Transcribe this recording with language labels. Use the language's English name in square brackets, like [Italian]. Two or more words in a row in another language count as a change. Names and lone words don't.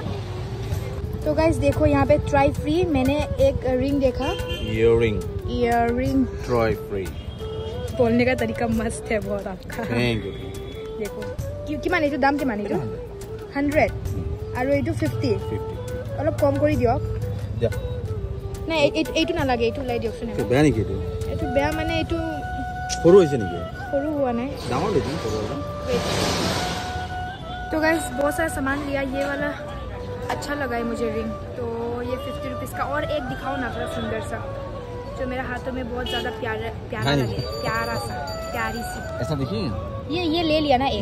[Hindi] तो गाइस देखो यहाँ पे [English] try free, [Hindi] मैंने एक रिंग देखा, ईयररिंग [English] try free, [Hindi] बोलने का तरीका मस्त है बहुत आपका। [English] thank you. [Hindi] देखो कि माने दाम कि माने 100 और ये 50 अलग कम कर दियक ना, [Assamese] এইটো নালাগে, এইটো লাই দিয়ক শুনে। বেয়া নেকি? এইটো বেয়া মানে এইটো সৰু হৈছে নেকি? সৰু হোৱা নাই, ডাঙৰ দেখি সৰু। [Hindi] तो गाइस बहुत सारा सामान लिया, ये वाला अच्छा लगा है मुझे रिंग, तो ये 50 रुपीज़ का। और एक दिखाओ ना थोड़ा सुंदर सा, जो मेरे हाथों में बहुत ज़्यादा प्यारा लगे, प्यारी सी। ऐसा देखिए, ये ले लिया ना, एक